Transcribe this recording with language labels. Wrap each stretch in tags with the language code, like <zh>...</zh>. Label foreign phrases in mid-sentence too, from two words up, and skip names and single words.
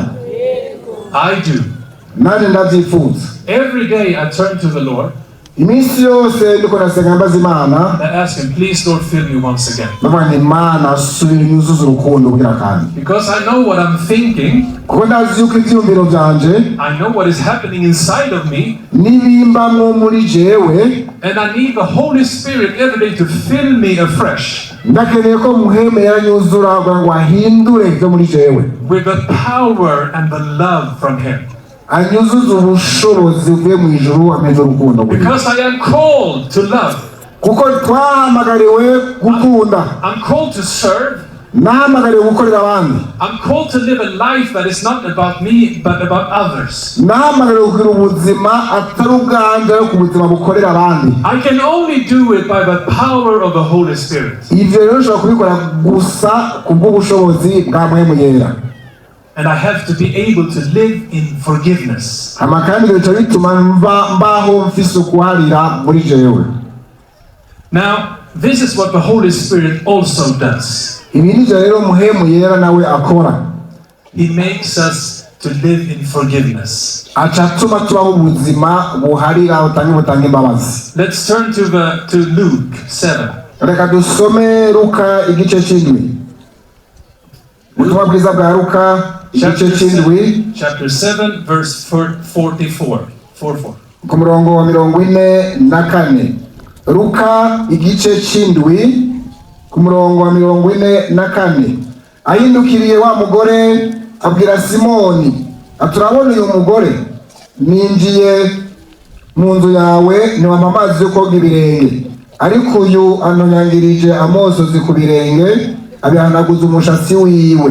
<en>I do.</en> <rn>nanje ndavyifuza.</rn> <en>Every day I turn to the Lord</en> <rn>iminsi yose ndiko nasenga mbaza Imana</rn> <en>and I ask Him, please Lord, fill me once again.</en> <rn>ndavuga nti Imana subira unyuzuze urukundo kugira kandi.</rn> <en>Because I know what I'm thinking.</en> <rn>kuko ndazi yuko ivyiyumviro vyanje</rn> <en>I know what is happening inside of me.</en> <rn>nibimbamwo muri jewe.</rn> <en>And I need the Holy Spirit every day to fill me afresh.</en> <rn>ndakeneye ko muhemu yera nyuzura kugira ngo ahindure ivyo muri jewe.</rn> <en>With the power and the love from Him.</en> <rn>anyuzuze ubushobozi buvuye mu ijuru ameze urukundo.</rn> <en>Because I am called to love.</en> <rn>kuko twahamagariwe gukunda.</rn> <en>I'm called to serve.</en> <rn>nahamagariwe gukorera abandi.</rn> <en>I'm called to live a life that is not about me but about others.</en> <rn>nahamagariwe kugira ubuzima atari ubwanje ariko ubuzima bukorera abandi.</rn> <en>I can only do it by the power of the Holy Spirit.</en> <rn>ivyo rero ushobora kubikora gusa kubw'ubushobozi bwa muhemu yera.</rn> <en>And I have to be able to live in forgiveness.</en> <rn>hama kandi bica bituma mbaho mfise ukuharira muri jewe.</rn> <en>Now, this is what the Holy Spirit also does.</en> <rn>ibi nivyo rero muhemu yera nawe akora.</rn> <en>He makes us to live in forgiveness.</en> <rn>aca atuma tubaho ubuzima buharira butanga imbabazi.</rn> <en>Let's turn to Luke 7.</en> <rn>reka dusome Luka igice c'indwi. ubutumwa bwiza bwa Luka igice c'indwi</rn> <en>Chapter 7, verse 44.</en> <rn>ku murongo wa 44. Luka igice c'indwi ku murongo wa 44. ahindukiriye wa mugore abwira Simoni aturabona uyu mugore ninjiye mu nzu yawe ntiwampa amazi yo koga ibirenge, ariko uyu anonyangirije amosozi ku birenge abihanaguza umushatsi wiwe.</rn>